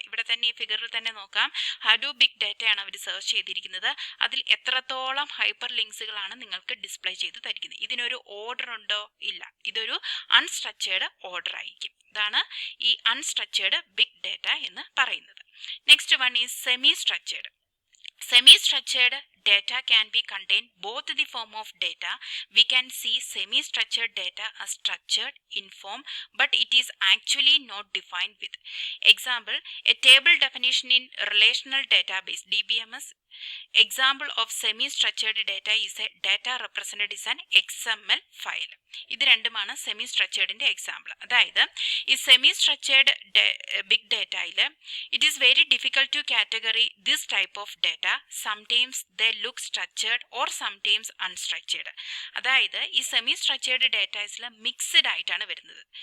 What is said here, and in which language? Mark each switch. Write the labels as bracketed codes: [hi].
[ml] ഇവിടെ തന്നെ ഈ ഫിഗറിൽ തന്നെ നോക്കാം, ഹഡൂപ്പ് ബിഗ് ഡേറ്റയാണ് അവർ സെർച്ച് ചെയ്തിരിക്കുന്നത്. അതിൽ എത്രത്തോളം ഹൈപ്പർ ലിങ്ക്സുകളാണ് നിങ്ങൾക്ക് ഡിസ്പ്ലേ ചെയ്ത് തരിക്കുന്നത്. ഇതിനൊരു ഓർഡർ ഉണ്ടോ? ഇല്ല, ഇതൊരു അൺസ്ട്രക്ചേർഡ് ഓർഡർ ആയിരിക്കും. ഇതാണ് ഈ അൺസ്ട്രക്ചേർഡ് ബിഗ് ഡേറ്റ എന്ന് പറയുന്നത്. [en] Next one is semi structured. Semi-structured data can be contain both the form of data. We can see semi-structured data as structured in form, but it is actually not defined with. Example, a table definition in relational database DBMS. Example of semi-structured data is a data represented as an XML file. [ml] ഇത് രണ്ടുമാണ് semi സ്ട്രക്ചേർഡിന്റെ example. അതായത് ഈ semi structured big ഡേറ്റയിൽ [en] It is very difficult to category this type of data. Sometimes they look structured or sometimes unstructured. [ml] അതായത് ഈ semi structured ഡേറ്റാസിൽ mixed ആയിട്ടാണ് വരുന്നത്.